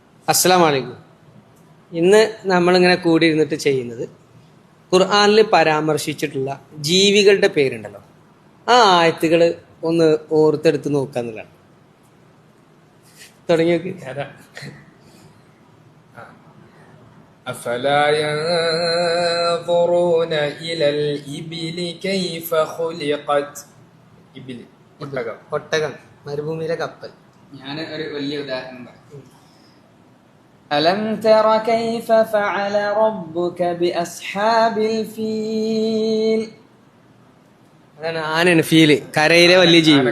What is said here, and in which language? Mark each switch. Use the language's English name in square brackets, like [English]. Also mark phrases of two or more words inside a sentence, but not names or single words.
[Arabic] السلام عليكم. [Malayalam] ഇന്ന് നമ്മളിങ്ങനെ കൂടിയിരുന്നിട്ട് ചെയ്യുന്നത് ഖുർആനിൽ പരാമർശിച്ചിട്ടുള്ള ജീവികളുടെ പേരുണ്ടല്ലോ, ആ ആയത്തുകൾ ഒന്ന് ഓർത്തെടുത്ത് നോക്കാന്നുള്ളതാണ്. തുടങ്ങി നോക്കി. [Arabic] أفلا ينظرون إلى الإبل كيف خلقت إبل [Malayalam] ഒട്ടകം, മരുഭൂമിയിലെ കപ്പൽ. ഞാൻ ഒരു വലിയ ഉദാഹരണം പറയാം. [Arabic] ألم تر كيف فعل ربك بأصحاب الفيل. [Malayalam] അതാണ് ആനയാണ് ഫീല്. കരയിലെ വലിയ ജീവി.